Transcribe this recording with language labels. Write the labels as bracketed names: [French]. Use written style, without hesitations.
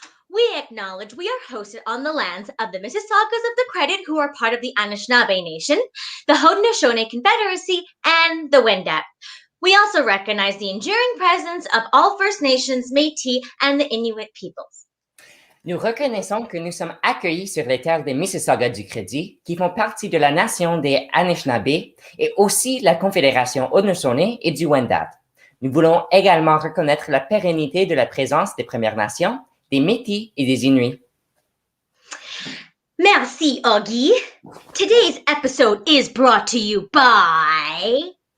[English] We acknowledge we are hosted on the lands of the Mississaugas of the Credit, who are part of the Anishinaabe Nation, the Haudenosaunee Confederacy, and the Wendat. We also recognize the enduring presence of all First Nations, Métis, and the Inuit peoples. [French] Nous reconnaissons que nous sommes accueillis sur les terres des Mississaugas du Crédit, qui font partie de la nation des Anishinaabe et aussi la Confédération Haudenosaunee et du Wendat. Nous voulons également reconnaître la pérennité de la présence des Premières Nations, des Métis et des Inuits. Merci, Augie. [English] Today's episode is brought to you by